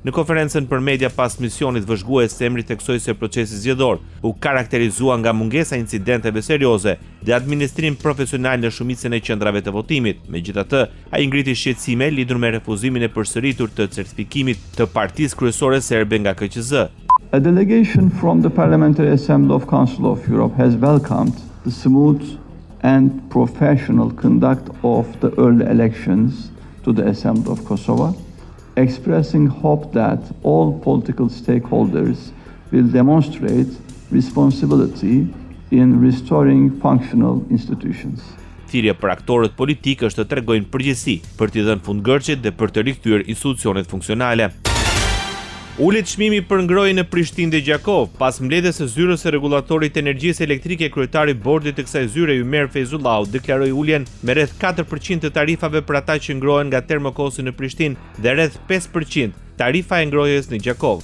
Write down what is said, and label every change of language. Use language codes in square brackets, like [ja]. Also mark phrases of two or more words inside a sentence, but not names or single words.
[sq] Në konferencën për media pas misionit vëzhgues Semri theksoi se procesi zgjedhor u karakterizua nga mungesa incidenteve serioze dhe administrim profesional në shumicën e qendrave të votimit. Megjithatë, ai ngriti shqetësime lidhur me refuzimin e përsëritur të certifikimit të Partisë Kryesore Serbe nga KQZ. [en] A delegation from the Parliamentary Assembly of Council of Europe has welcomed the smooth and professional conduct of the early elections to the Assembly of Kosovo, expressing hope that all political stakeholders will demonstrate responsibility in restoring functional institutions. [sq] Thirrja për aktorët politik është të tregojnë përgjegjësi për t'i dhënë fundgërqet dhe për të rikthyer institucionet funksionale. Ulet çmimi për ngrohjen në Prishtinë dhe Gjakov, pas mbledhjes së zyrës së rregullatorit të energjisë elektrike, kryetari i bordit të kësaj zyre Ymer Feyzullahu deklaroi uljen me rreth 4% të tarifave për ata që ngrohen nga termokosi në Prishtinë dhe rreth 5% tarifa e ngrohjes në Gjakov.